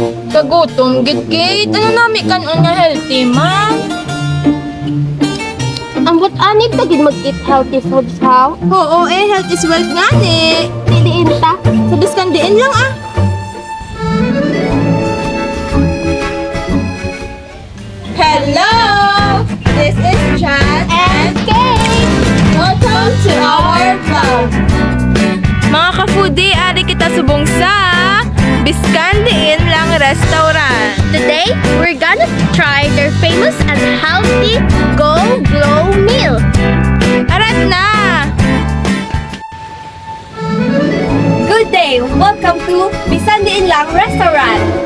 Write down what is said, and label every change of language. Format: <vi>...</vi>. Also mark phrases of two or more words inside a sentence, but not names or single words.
<hil>Kagutom, gid kay. Ano nami kanon nga healthy, ma? Ambot anit ta gid mag-eat</hil> <en>healthy foods</en> <hil>how? Oo,</hil> <en>health is wealth</en> <hil>nga ni. Didiin ta. Sabis kan diin lang ah. Hello!</hil> <en>This is Chad and Kate! welcome to our vlog.</en> <hil>Mga ka-foodie, ari kita subong sa Biskandiin lang restaurant.</hil> <en>Today, we're gonna try their famous and healthy Go Glow meal.</en> <hil>Arat na!</hil> <en>Good day! Welcome to Bisandiin Lang Restaurant.</en>